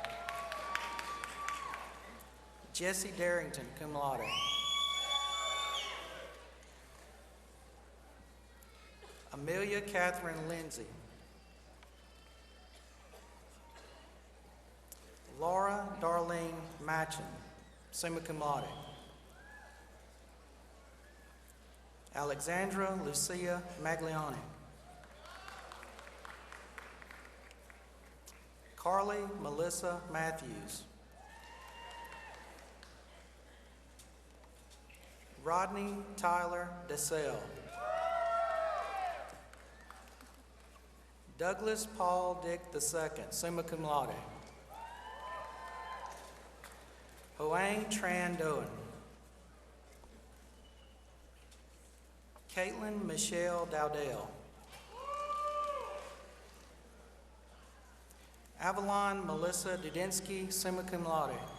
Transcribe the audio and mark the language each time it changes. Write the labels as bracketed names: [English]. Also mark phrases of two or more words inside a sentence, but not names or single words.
[English] Jesse Darrington, [Latin] cum laude. [English] Amelia Catherine Lindsay. Laura Darlene Matchin, [Latin] summa cum laude. [English] Alexandra Lucia Magliani. Carly Melissa Matthews. Rodney Tyler DeSalle. Douglas Paul Dick II, [Latin] summa cum laude. [English] Hoang Tran Doan. Caitlin Michelle Dowdell. Avalon Melissa Dudinsky, [Latin] summa cum laude.